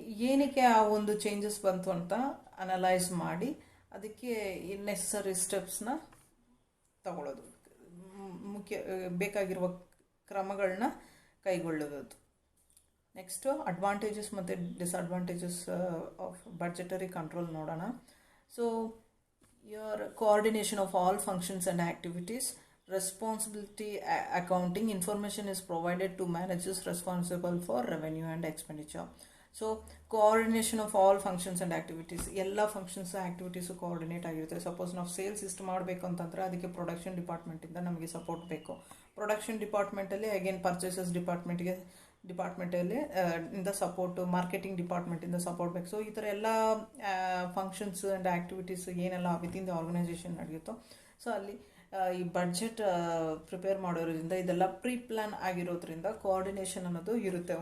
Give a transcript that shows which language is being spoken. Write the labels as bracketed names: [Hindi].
[Kannada] ಏನಕ್ಕೆ ಆ ಒಂದು ಚೇಂಜಸ್ ಬಂತು ಅಂತ ಅನಲೈಸ್ ಮಾಡಿ ಅದಕ್ಕೆ ನೆಸಸರಿ ಸ್ಟೆಪ್ಸ್ನ ತಗೊಳ್ಳೋದು, ಮುಖ್ಯ ಬೇಕಾಗಿರುವ ಕ್ರಮಗಳನ್ನ ಕೈಗೊಳ್ಳುವುದು. ನೆಕ್ಸ್ಟು ಅಡ್ವಾಂಟೇಜಸ್ ಮತ್ತು ಡಿಸ್ಅಡ್ವಾಂಟೇಜಸ್ ಆಫ್ ಬಡ್ಜೆಟರಿ ಕಂಟ್ರೋಲ್ ನೋಡೋಣ. [English] So your coordination of all functions and activities, responsibility accounting, information is provided to managers responsible for revenue and expenditure. So coordination of all functions and activities, [Kannada] ಎಲ್ಲ functions activities coordinate ಆಗಿರುತ್ತೆ. Suppose ನಾವು sales ಇಷ್ಟು ಮಾಡಬೇಕು ಅಂತಂದರೆ ಅದಕ್ಕೆ production ಡಿಪಾರ್ಟ್ಮೆಂಟಿಂದ ನಮಗೆ support ಬೇಕು. Production ಡಿಪಾರ್ಟ್ಮೆಂಟಲ್ಲಿ again purchases ಡಿಪಾರ್ಟ್ಮೆಂಟಲ್ಲಿ ಇಂದ ಸಪೋರ್ಟು, ಮಾರ್ಕೆಟಿಂಗ್ ಡಿಪಾರ್ಟ್ಮೆಂಟಿಂದ ಸಪೋರ್ಟ್ ಬೇಕು. ಸೊ ಈ ಥರ ಎಲ್ಲ ಫಂಕ್ಷನ್ಸ್ ಆ್ಯಂಡ್ ಆ್ಯಕ್ಟಿವಿಟೀಸ್ ಏನೆಲ್ಲ ವಿತಿನ್ ದ ಆರ್ಗನೈಸೇಷನ್ ನಡೆಯುತ್ತೋ, ಸೊ ಅಲ್ಲಿ ಈ ಬಡ್ಜೆಟ್ ಪ್ರಿಪೇರ್ ಮಾಡೋದ್ರಿಂದ ಇದೆಲ್ಲ ಪ್ರೀ ಪ್ಲ್ಯಾನ್ ಆಗಿರೋದ್ರಿಂದ ಕೋಆರ್ಡಿನೇಷನ್ ಅನ್ನೋದು ಇರುತ್ತೆ.